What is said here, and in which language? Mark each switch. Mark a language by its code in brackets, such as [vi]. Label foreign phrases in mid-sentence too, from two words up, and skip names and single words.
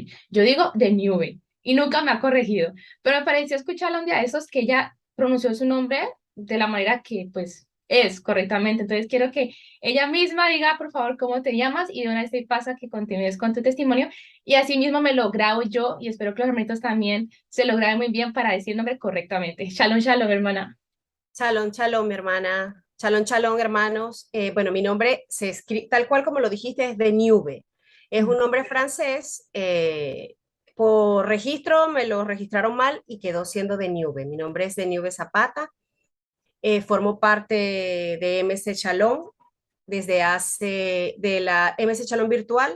[es] Yo digo de Newben y nunca me ha corregido, pero me pareció escucharla un día de esos que ella pronunció su nombre de la manera que pues es correctamente. Entonces quiero que ella misma diga por favor cómo te llamas y de una vez te pasa que continúes con tu testimonio y así mismo me lo grabo yo y espero que los hermanitos también se lo graben muy bien para decir el nombre correctamente. [he] שלום, שלום, hermana. שלום, שלום, [es] mi hermana. [he] שלום, שלום, [es] hermanos. Bueno, mi nombre se escribe tal cual como lo dijiste, es de Niube. Es un nombre francés. Por registro me lo registraron mal y quedó siendo de Niube. Mi nombre es de Niube Zapata. Formo parte de MC Shalom de la MC Shalom virtual.